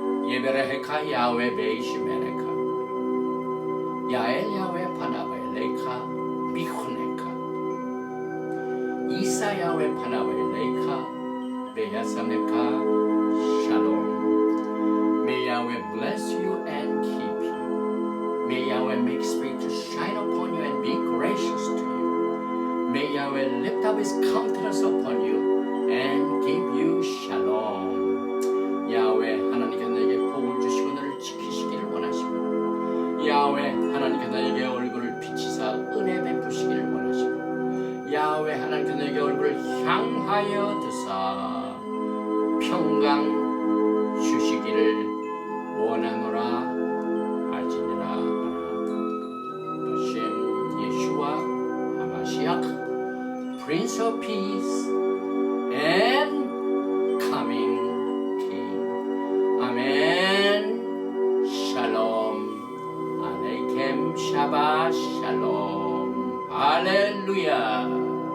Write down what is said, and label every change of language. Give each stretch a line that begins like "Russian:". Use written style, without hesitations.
Hebrew: 예베레헤카 야훼 베이시메레카 야엘 야훼 파나베 레카 미호네카 이사 야훼 파나베 레카 베야사메카 샬롬.
English: May Yahweh bless you and keep you. May Yahweh make his face to shine upon you and be gracious to you. May Yahweh lift up his countenance upon you and give you shalom.
Korean: 야훼 하나님께서 너에게 복을 주시고 너를 지키시기를 원하시고 야훼 하나님께서 너에게 얼굴을 비치사 은혜 베푸시기를 원하시고 야훼 하나님께서 너에게 얼굴을 향하여 드사 평강 주시기를 원하노라 할지니라. 하심 예수와 하마시아
English: Prince of Peace and Coming King.
Korean: 아멘.
Hebrew: 샬롬 알레이켐 샤바 샬롬
Korean: 할렐루야.